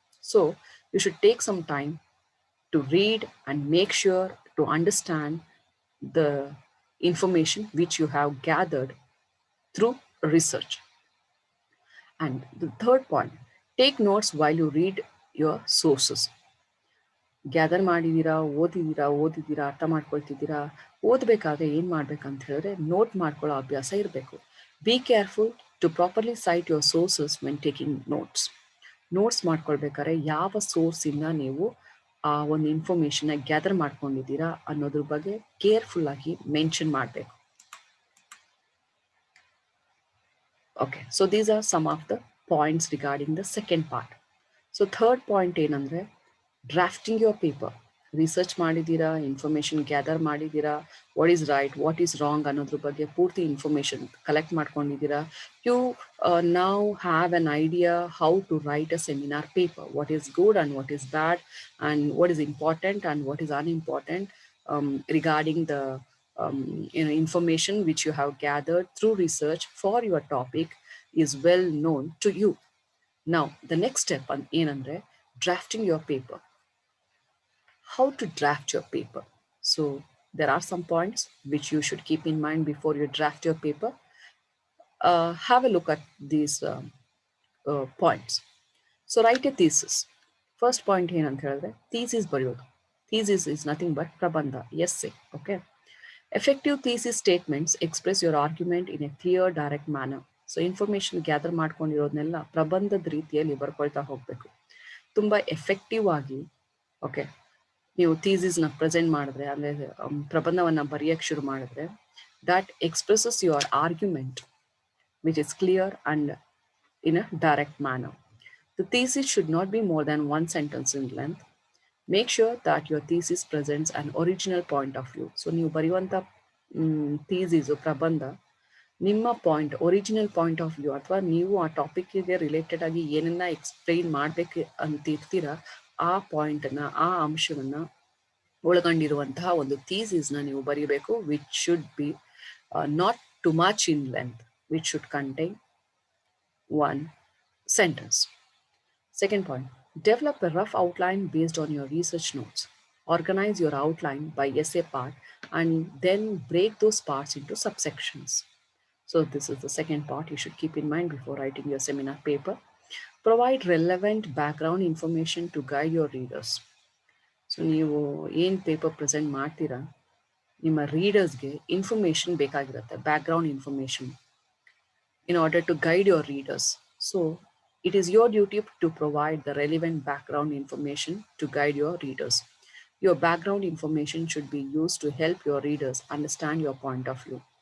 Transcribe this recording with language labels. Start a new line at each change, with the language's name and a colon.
English: So you should take some time to read and make sure to understand the information which you have gathered through research. And the third point, take notes while you read your sources.
Kannada: Gather ಮಾಡಿದ್ದೀರಾ, ಓದಿದ್ದೀರಾ, ಅರ್ಥ ಮಾಡ್ಕೊಳ್ತಿದ್ದೀರಾ, ಓದಬೇಕಾದ್ರೆ ಏನು ಮಾಡ್ಬೇಕಂತ ಹೇಳಿದ್ರೆ note ಮಾಡ್ಕೊಳ್ಳೋ ಅಭ್ಯಾಸ ಇರಬೇಕು.
English: Be careful to properly cite your sources when taking notes.
Kannada: Notes ಮಾಡ್ಕೊಳ್ಬೇಕಾದ್ರೆ ಯಾವ ಸೋರ್ಸಿಂದ ನೀವು ಆ ಒಂದು ಇನ್ಫಾರ್ಮೇಶನ್ನ ಗ್ಯಾದರ್ ಮಾಡ್ಕೊಂಡಿದ್ದೀರಾ ಅನ್ನೋದ್ರ ಬಗ್ಗೆ ಕೇರ್ಫುಲ್ ಆಗಿ ಮೆನ್ಷನ್ ಮಾಡಬೇಕು.
English: Okay, so these are some of the points regarding the second part.
Kannada: So third point ಏನಂದರೆ ಡ್ರಾಫ್ಟಿಂಗ್ ಯುವರ್ ಪೇಪರ್. ರಿಸರ್ಚ್ ಮಾಡಿದ್ದೀರಾ, ಇನ್ಫಾರ್ಮೇಶನ್ ಗ್ಯಾದರ್ ಮಾಡಿದ್ದೀರಾ,
English: what is right, what is wrong
Kannada: ಅನ್ನೋದ್ರ ಬಗ್ಗೆ ಪೂರ್ತಿ ಇನ್ಫಾರ್ಮೇಶನ್ ಕಲೆಕ್ಟ್ ಮಾಡ್ಕೊಂಡಿದ್ದೀರಾ.
English: You now have an idea how to write a seminar paper, what is good and what is bad, and what is important and what is unimportant regarding the information which you have gathered through research for your topic is well known to you. Now the next step
Kannada: ಏನಂದ್ರೆ
English: drafting your paper. How to draft your paper? So there are some points which you should keep in mind before you draft your paper. Have a look at these points. So write a thesis. First point
Kannada: ಏನಂತ ಹೇಳಿದ್ರೆ thesis ಬರೆಯೋದು.
English: Thesis is nothing but ಪ್ರಬಂಧ, essay. Okay. Effective thesis statements express your argument in a clear, direct manner.
Kannada: So information gather ಮಾಡ್ಕೊಂಡಿರೋದನ್ನೆಲ್ಲ ಪ್ರಬಂಧದ ರೀತಿಯಲ್ಲಿ ಬರ್ಕೊಳ್ತಾ ಹೋಗಬೇಕು, ತುಂಬ effective ಆಗಿ. Okay, ನೀವು ಥೀಸಿಸ್ನ present ಮಾಡಿದ್ರೆ, ಅಂದರೆ ಪ್ರಬಂಧವನ್ನು ಬರೆಯೋಕ್ಕೆ ಶುರು ಮಾಡಿದ್ರೆ,
English: That expresses your argument which is clear and in a direct manner. The thesis should not be more than one sentence in length. Make sure that your thesis presents an original point of view.
Kannada: So ನೀವು ಬರೆಯುವಂಥ thesis ಪ್ರಬಂಧ ನಿಮ್ಮ point, original point of view, ಅಥವಾ ನೀವು ಆ ಟಾಪಿಕ್ಗೆ related ಆಗಿ ಏನನ್ನ explain ಮಾಡಬೇಕು ಅಂತಿರ್ತೀರ ಆ ಪಾಯಿಂಟನ್ನು, ಆ ಅಂಶವನ್ನು ಒಳಗೊಂಡಿರುವಂತಹ ಒಂದು ಥೀಸಿಸ್ನ ನೀವು ಬರೀಬೇಕು.
English: Which should be not too much in length, which should contain one sentence. Second point, develop a rough outline based on your research notes. Organize your outline by essay part and then break those parts into subsections. So this is the second part you should keep in mind before writing your seminar paper. Provide relevant background information to guide your readers.
Kannada: So ನೀವು ಏನು paper present ಮಾಡ್ತೀರಾ, ನಿಮ್ಮ ರೀಡರ್ಸ್ಗೆ information ಬೇಕಾಗಿರುತ್ತೆ, background information,
English: in order to guide your readers. So it is your duty to provide the relevant background information to guide your readers. Your background information should be used to help your readers understand your point of view.